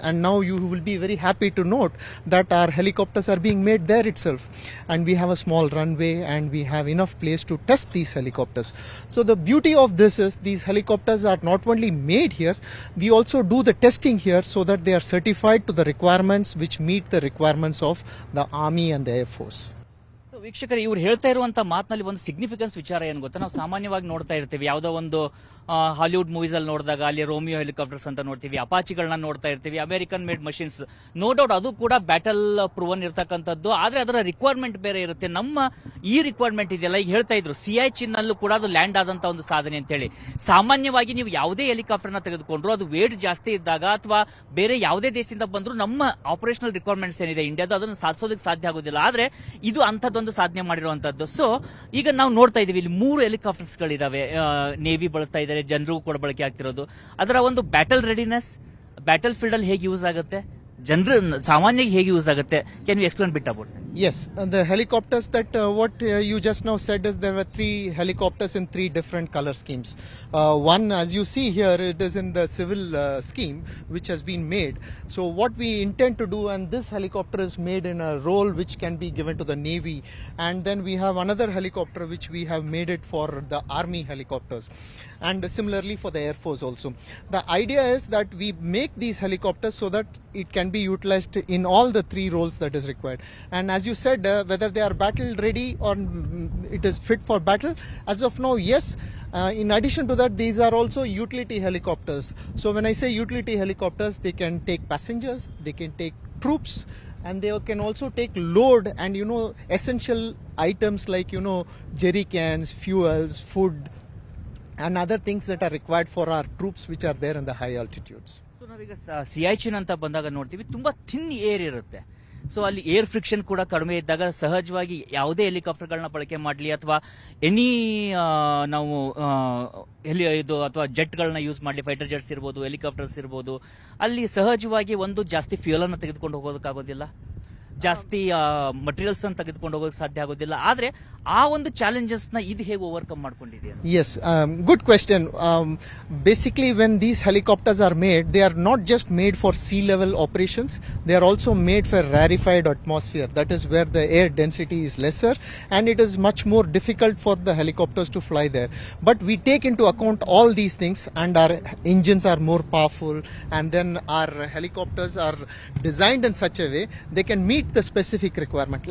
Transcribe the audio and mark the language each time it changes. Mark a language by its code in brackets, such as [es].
[en] And now you will be very happy to note that our helicopters are being made there itself, and we have a small runway and we have enough place to test these helicopters. So the beauty of this is these helicopters are not only made here, we also do the testing here so that they are certified to the requirements which meet the requirements of the army and the air force. [kn] ವೀಕ್ಷಕರು, ಇವ್ರು ಹೇಳ್ತಾ ಇರುವಂತ ಮಾತಿನಲ್ಲಿ ಒಂದು significance ವಿಚಾರ ಏನು ಗೊತ್ತಾ? ನಾವು ಸಾಮಾನ್ಯವಾಗಿ ನೋಡ್ತಾ ಇರ್ತೀವಿ, ಯಾವುದೋ ಒಂದು ಹಾಲಿವುಡ್ ಮೂವೀಸ್ ಅಲ್ಲಿ ನೋಡಿದಾಗ ಅಲ್ಲಿ ರೋಮಿಯೋ ಹೆಲಿಕಾಪ್ಟರ್ಸ್ ಅಂತ ನೋಡ್ತೀವಿ, ಅಪಾಚಿಗಳನ್ನ ನೋಡ್ತಾ ಇರ್ತೀವಿ, American made machines. No doubt ಅದು ಕೂಡ ಬ್ಯಾಟಲ್ ಪ್ರೂವನ್ ಇರತಕ್ಕಂಥದ್ದು, ಆದ್ರೆ ಅದರ ರಿಕ್ವೈರ್ಮೆಂಟ್ ಬೇರೆ ಇರುತ್ತೆ. ನಮ್ಮ ಈ ರಿಕ್ವೈರ್ಮೆಂಟ್ ಇದೆಯಲ್ಲ, ಈಗ ಹೇಳ್ತಾ ಇದ್ರು ಸಿಯಾಚಿನ್ ಅಲ್ಲೂ ಕೂಡ ಅದು ಲ್ಯಾಂಡ್ ಆದಂತ ಒಂದು ಸಾಧನೆ ಅಂತ ಹೇಳಿ. ಸಾಮಾನ್ಯವಾಗಿ ನೀವು ಯಾವುದೇ ಹೆಲಿಕಾಪ್ಟರ್ನ ತೆಗೆದುಕೊಂಡ್ರು ಅದು ವೇಟ್ ಜಾಸ್ತಿ ಇದ್ದಾಗ ಅಥವಾ ಬೇರೆ ಯಾವುದೇ ದೇಶದಿಂದ ಬಂದ್ರು ನಮ್ಮ ಆಪರೇಷನಲ್ ರಿಕ್ವೈರ್ಮೆಂಟ್ಸ್ ಏನಿದೆ ಇಂಡಿಯಾದ, ಅದನ್ನು ಸಾಧಿಸೋದಕ್ಕೆ ಸಾಧ್ಯ ಆಗೋದಿಲ್ಲ. ಆದ್ರೆ ಇದು ಅಂತದೊಂದು ಸಾಧನೆ ಮಾಡಿರುವಂತದ್ದು. ಸೊ ಈಗ ನಾವು ನೋಡ್ತಾ ಇದೀವಿ, ಇಲ್ಲಿ 3 ಹೆಲಿಕಾಪ್ಟರ್ಸ್ ಗಳಿದಾವೆ, ನೇವಿ ಬಳಸ್ತಾ ಇದ್ದಾರೆ, ಜನರಿಗೂ ಕೂಡ ಬಳಕೆ ಆಗ್ತಿರೋದು. ಅದರ ಒಂದು ಬ್ಯಾಟಲ್ ರೆಡಿನೆಸ್, ಬ್ಯಾಟಲ್ ಫೀಲ್ಡ್ ಅಲ್ಲಿ ಹೇಗೆ ಯೂಸ್ ಆಗುತ್ತೆ, ಜನರು ಸಾಮಾನ್ಯವಾಗಿ ಹೇಗೆ ಯೂಸ್ ಆಗುತ್ತೆ, [en] Can you explain bit about? Yes, the helicopters that what you just now said is there were 3 helicopters in 3 different color schemes. One, as you see here, it is in the civil scheme which has been made. So what we intend to do, and this helicopter is made in a role which can be given to the Navy, and then we have another helicopter which we have made it for the Army helicopters, and similarly for the Air Force also. The idea is that we make these helicopters so that it can be utilized in all the 3 roles that is required. And as you said, whether they are battle ready or it is fit for battle, as of now, yes. In addition to that, these are also utility helicopters. So when I say utility helicopters, they can take passengers, they can take troops, and they can also take load and essential items like jerry cans, fuels, food, and other things that are required for our troops which are there in the high altitudes. [kn] So ನಾವೀಗ ಸಿಯಾಚಿನ್ ಅಂತ ಬಂದಾಗ ನೋಡ್ತೀವಿ ತುಂಬಾ thin air ಇರುತ್ತೆ. So ಅಲ್ಲಿ air friction ಕೂಡ ಕಡಿಮೆ ಇದ್ದಾಗ ಸಹಜವಾಗಿ ಯಾವುದೇ ಹೆಲಿಕಾಪ್ಟರ್ಗಳನ್ನ ಬಳಕೆ ಮಾಡಲಿ ಅಥವಾ ಎನಿ ನಾವು ಇದು ಅಥವಾ ಜೆಟ್ಗಳನ್ನ ಯೂಸ್ ಮಾಡಲಿ, ಫೈಟರ್ ಜೆಟ್ಸ್ ಇರ್ಬೋದು, ಹೆಲಿಕಾಪ್ಟರ್ಸ್ ಇರ್ಬೋದು, ಅಲ್ಲಿ ಸಹಜವಾಗಿ ಒಂದು ಜಾಸ್ತಿ ಫ್ಯೂಲ್ ಅನ್ನು ತೆಗೆದುಕೊಂಡು ಹೋಗೋದಕ್ಕಾಗೋದಿಲ್ಲ, ಜಾಸ್ತಿ ಮಟೀರಿಯಲ್ಸ್ ಅನ್ನು ತೆಗೆದುಕೊಂಡು ಹೋಗೋಕೆ ಸಾಧ್ಯ ಆಗೋದಿಲ್ಲ. ಆದ್ರೆ ಆ ಒಂದು ಚಾಲೆಂಜಸ್ ನ ಇದು ಹೇಗೆ overcome ಮಾಡ್ಕೊಂಡಿದೆಯಾ? [en] Yes, good question. Basically, when these helicopters are made, they are not just made for sea level operations, they are also made for rarefied atmosphere. That is where the air density is lesser and it is much more difficult for the helicopters to fly there. But we take into account all these things, and our engines are more powerful, and then our helicopters are designed in such a way they can meet the specific requirement.